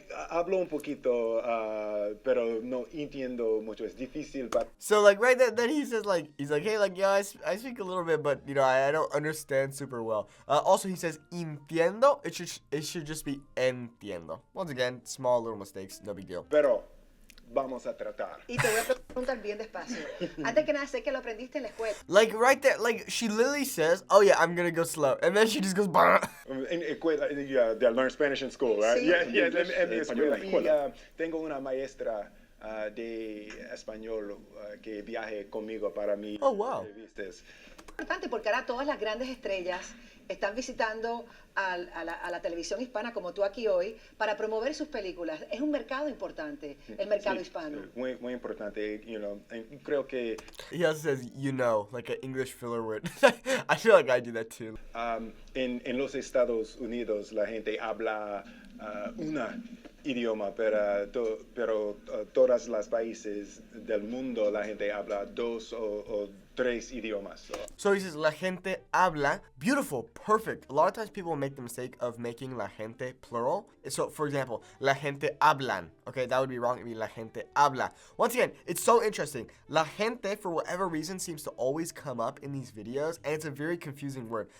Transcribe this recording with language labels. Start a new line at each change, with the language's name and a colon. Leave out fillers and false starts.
Spanish: Hablo un poquito, pero no entiendo mucho. Es difícil.
English: So like right then he says he's like, hey, yeah, I speak a little bit, but I don't understand super well. Also he says entiendo. It should just be entiendo. Once again, small little mistakes, no big deal.
Spanish: Pero vamos a tratar. Y te voy a preguntar bien despacio. Antes que nada, sé que lo aprendiste en la escuela.
English: Like right there, she literally says, oh yeah, I'm gonna go slow. And then she just goes, bah.
Spanish: En escuela,
English: they learn Spanish in school, right?
Spanish: Sí. Yeah, en mi escuela. Y tengo una maestra de español que viaje conmigo para mi
English: Oh, wow.
Spanish: entrevistas. Importante porque ahora todas las grandes estrellas están visitando a la televisión hispana como tú aquí hoy para promover sus películas. Es un mercado importante, el mercado hispano. Muy importante, creo que...
English: He also says, like an English filler word. I feel like I do that too.
Spanish: En los Estados Unidos la gente habla una idioma, pero todas las países del mundo la gente habla dos o tres idiomas.
English: So he says,
Spanish: la gente habla.
English: Beautiful, perfect. A lot of times people make the mistake of making la gente plural. So, for example,
Spanish: la gente hablan.
English: Okay, that would be wrong. It would be
Spanish: la gente habla.
English: Once again, it's so interesting. La gente, for whatever reason, seems to always come up in these videos, and it's a very confusing word.